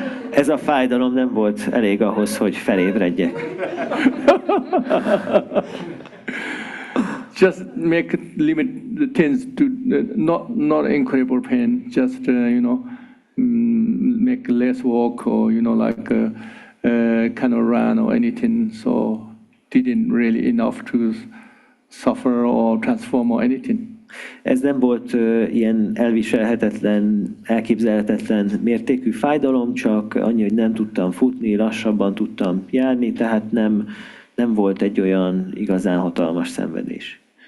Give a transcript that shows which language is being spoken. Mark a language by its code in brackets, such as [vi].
[hu] Ez a fájdalom nem volt elég ahhoz, hogy felébredjek. [en] Just make limit the things to not incredible pain. Just make less walk or like kind of run or anything. So didn't really enough to suffer or transform or anything. [hu] Ez nem volt ilyen elviselhetetlen, elképzelhetetlen mértékű fájdalom, csak annyi, hogy nem tudtam futni, lassabban tudtam járni, tehát nem volt egy olyan igazán hatalmas szenvedés.